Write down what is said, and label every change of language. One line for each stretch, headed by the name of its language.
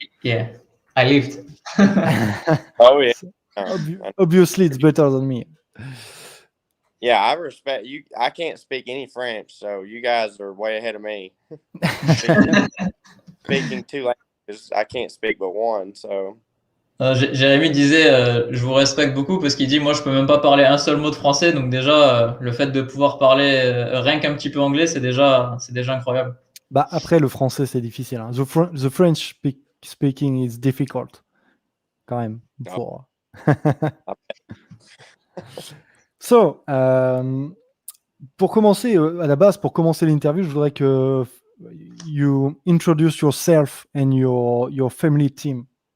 English: yeah, I lived. Oh yeah. Obviously it's better than me. Yeah, I respect you. I can't speak any French, so you guys are way ahead of me. Speaking two languages, I can't speak but one, so.
French: Jérémy disait, je vous respecte beaucoup parce qu'il dit, moi, je peux même pas parler un seul mot de français. Donc déjà, le fait de pouvoir parler rien qu'un petit peu anglais, c'est déjà incroyable. Bah après le français c'est difficile. Hein.
English: The French speaking is difficult
French: quand même. Pour... So, pour commencer à la base, pour commencer l'interview, je voudrais que
English: you introduce yourself and your family team.